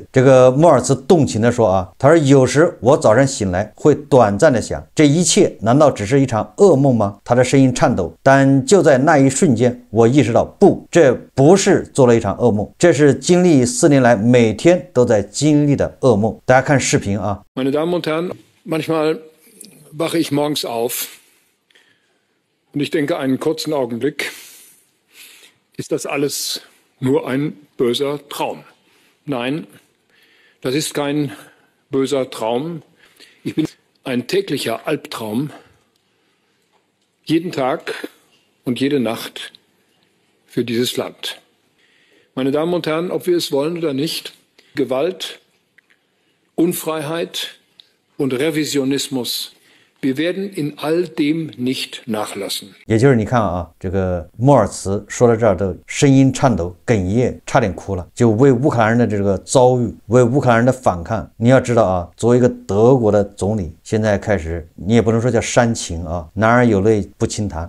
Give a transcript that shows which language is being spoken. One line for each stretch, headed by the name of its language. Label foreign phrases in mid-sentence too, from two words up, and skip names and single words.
Chinese: 这个默尔茨动情地说啊，他说有时我早上醒来会短暂的想，这一切难道只是一场噩梦吗？他的声音颤抖，但就在那一瞬间，我意识到不，这不是做了一场噩梦，这是经历4年来每天都在经历的噩梦。大家看视频啊。
German: Meine Damen und Herren, manchmal wache ich morgens auf und ich denke einen kurzen Augenblick, ist das alles nur ein böser Traum? Nein, das ist kein böser Traum. Ich bin ein täglicher Albtraum, jeden Tag und jede Nacht für dieses Land. Meine Damen und Herren, ob wir es wollen oder nicht, Gewalt, Unfreiheit und Revisionismus, wir werden in all dem nicht nachlassen。
Chinese: 也就是你看啊，这个莫尔茨说到这儿都声音颤抖、哽咽，差点哭了，就为乌克兰人的这个遭遇，为乌克兰人的反抗。你要知道啊，作为一个德国的总理，现在开始你也不能说叫煽情啊，男儿有泪不轻弹。